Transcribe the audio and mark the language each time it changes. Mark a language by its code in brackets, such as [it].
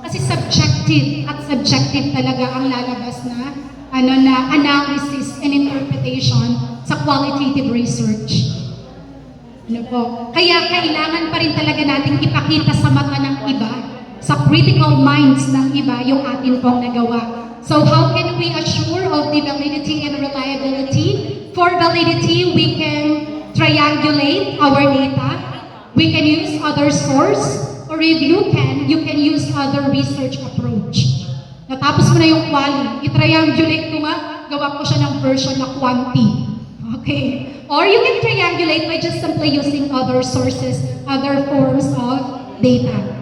[tl] Kasi subjective at subjective talaga ang lalabas na analysis and interpretation sa qualitative research. Ano po? Kaya kailangan pa rin talaga nating ipakita sa mata ng iba, sa critical minds ng iba, yung atin pong nagawa. [en] So how can we assure of the validity and reliability? For validity, we can triangulate our data. We can use other source, or if you can use other research approach. [tl] Natapos mo na yung quali, i-triangulate ko nga, gawa ko siya ng version na quanti. [en] Okay? Or you can triangulate by just simply using other sources, other forms of data.